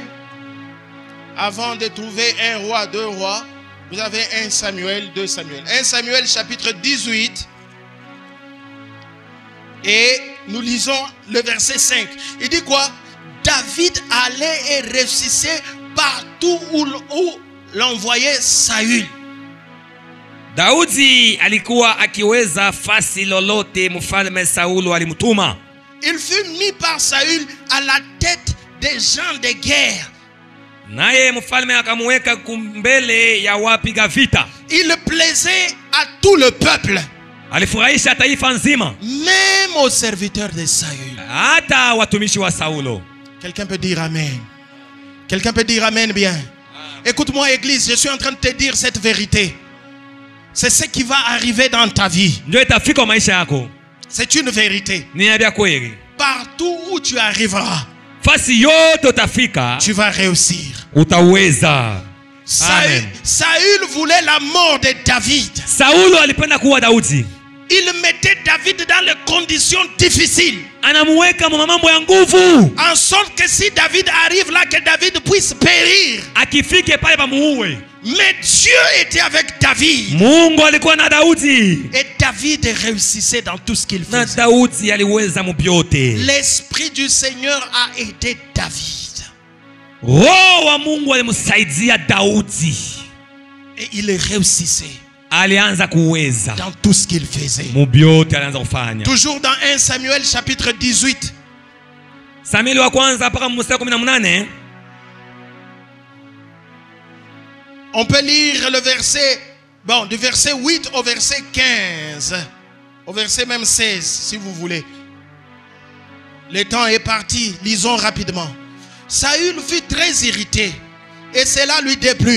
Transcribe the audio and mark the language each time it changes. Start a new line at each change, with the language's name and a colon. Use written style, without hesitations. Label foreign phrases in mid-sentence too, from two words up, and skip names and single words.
French: Avant de trouver 1 roi, 2 rois, vous avez 1 Samuel, 2 Samuel. 1 Samuel chapitre 18. Et nous lisons le verset 5. Il dit quoi? David allait et réussissait partout où l'envoyait Saül.
Swahili: Daudi alikuwa akiweza fasi lolote mfalme Saulo alimtuma.
French: Il fut mis par Saül à la tête des gens de guerre.
Swahili: Naye mfalme akamweka kumbele ya wapiga vita.
French: Il plaisait à tout le peuple.
Swahili: Alifurahisha taifa nzima.
French: Même aux serviteurs de Saül.
Swahili: Hata watumishi wa Saulo.
French: Quelqu'un peut dire amen. Quelqu'un peut dire amen bien. Écoute-moi église, je suis en train de te dire cette vérité. C'est ce qui va arriver dans ta vie.
Swahili: Ndio itafika maisha yako.
French: C'est une vérité.
Swahili: Niambia kweli.
French: Partout où tu arriveras,
Swahili: fasi yote utafika
French: tu vas réussir.
Swahili: utaweza. Amen.
French: Saül voulait la mort de David.
Swahili: Saulo alipenda kuwa Daudi.
French: Il mettait David dans les conditions difficiles.
Swahili: Anamuweka mambo ya nguvu.
French: En sorte que si David arrive là, que David puisse périr.
Swahili: Akifike pale pamuue.
French: Mais Dieu était avec David.
Swahili: Mungu alikuwa na Daudi.
French: Et David réussissait dans tout ce qu'il faisait.
Swahili: Na Daudi aliweza mubyote.
French: L'esprit du Seigneur a aidé David.
Swahili: Roho wa Mungu alimsaidia Daudi.
French: Et il réussissait.
Swahili: Alianza kuweza
French: dans tout ce qu'il faisait.
Swahili: Mubyote alianza kufanya.
French: Toujours dans 1 Samuel chapitre 18.
Swahili: Samueli wa kwanza mpaka mstari 18.
French: On peut lire le verset, bon, du verset 8 au verset 15. Au verset même 16, si vous voulez. Le temps est parti, lisons rapidement. Saül fut très irrité et cela lui déplut.